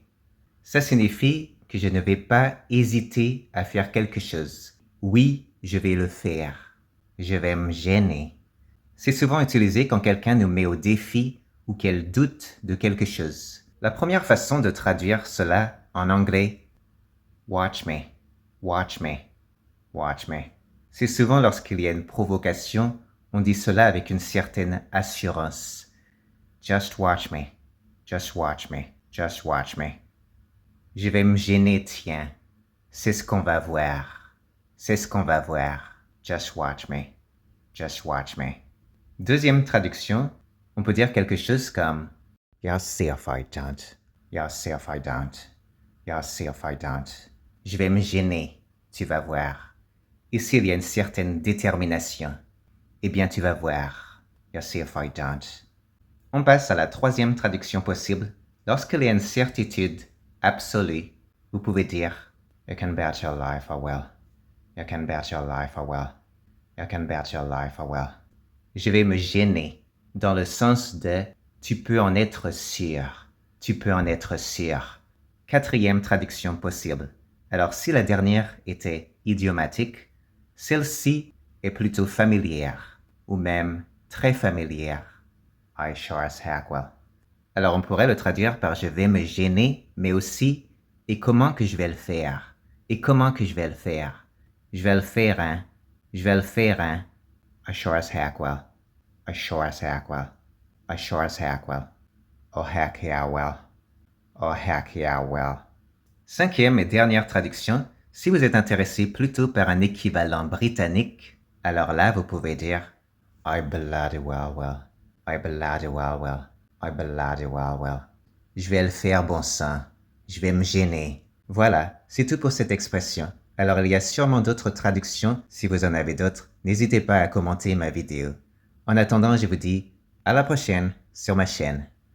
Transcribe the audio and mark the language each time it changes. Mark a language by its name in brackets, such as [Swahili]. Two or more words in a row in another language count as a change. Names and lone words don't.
[French] Ça signifie que je ne vais pas hésiter à faire quelque chose. Oui, je vais le faire. Je vais me gêner. C'est souvent utilisé quand quelqu'un nous met au défi ou qu'elle doute de quelque chose. La première façon de traduire cela en anglais, [English] watch me, watch me, watch me. [French] C'est souvent lorsqu'il y a une provocation, on dit cela avec une certaine assurance. [English] Just watch me, just watch me, just watch me. [French] Je vais me gêner, tiens. C'est ce qu'on va voir. C'est ce qu'on va voir. [English] Just watch me, just watch me. [French] Deuxième traduction, on peut dire quelque chose comme [English] You'll see if I don't. You'll see if I don't. You'll see if I don't. [French] Je vais me gêner, tu vas voir. Ici, il y a une certaine détermination. Eh bien, tu vas voir. [English] You'll see if I don't. [French] On passe à la troisième traduction possible. Lorsqu'il y a une certitude absolue, vous pouvez dire [English] You can bet your life I will. You can bet your life I will. You can bet your life I will. [French] Je vais me gêner dans le sens de tu peux en être sûr. Tu peux en être sûr. Quatrième traduction possible. Alors si la dernière était idiomatique, celle-ci est plutôt familière ou même très familière. [English] I sure as heck will. [French] Alors on pourrait le traduire par je vais me gêner, mais aussi et comment que je vais le faire. Et comment que je vais le faire. Je vais le faire, hein. Je vais le faire, hein. [English] I sure as heck will. I sure as heck will. I sure as heck will. Oh heck yeah will. Oh heck yeah will. Cinquième et dernière traduction, si vous êtes intéressé plutôt par un équivalent britannique, alors là vous pouvez dire I bloody well will. I bloody well will. I bloody well will. [French] Je vais le faire bon sang. Je vais me gêner. Voilà, c'est tout pour cette expression. Alors il y a sûrement d'autres traductions. Si vous en avez d'autres, n'hésitez pas à commenter ma vidéo. En attendant, je vous dis à la prochaine sur ma chaîne.